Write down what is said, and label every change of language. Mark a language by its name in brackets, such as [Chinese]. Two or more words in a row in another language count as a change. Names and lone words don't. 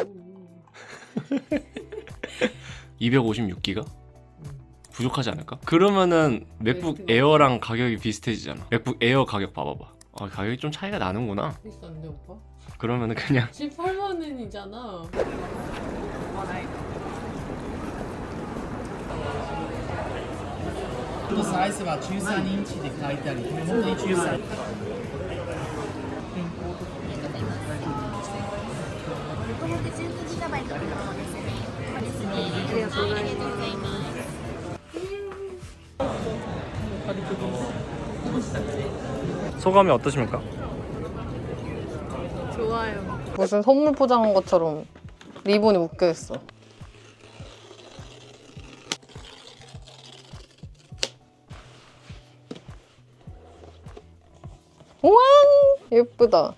[Korean] 256기가? 부족하지 않을까? 그러면은 맥북 에어랑 가격이 비슷해지잖아. 맥북 에어 가격 봐봐봐. 가격이 좀 차이가 나는구나. 비싼데 오빠? 그러면은 그냥 18만 원이잖아. [Japanese] このサイズは13インチで書いてある。これ本当に13。 615GB のものですね。そうですね。ありがとうございます。 [Korean] 소감이 어떠십니까? 좋아요. 무슨 선물 포장한 것처럼 리본이 묶여있어. 우와, 예쁘다.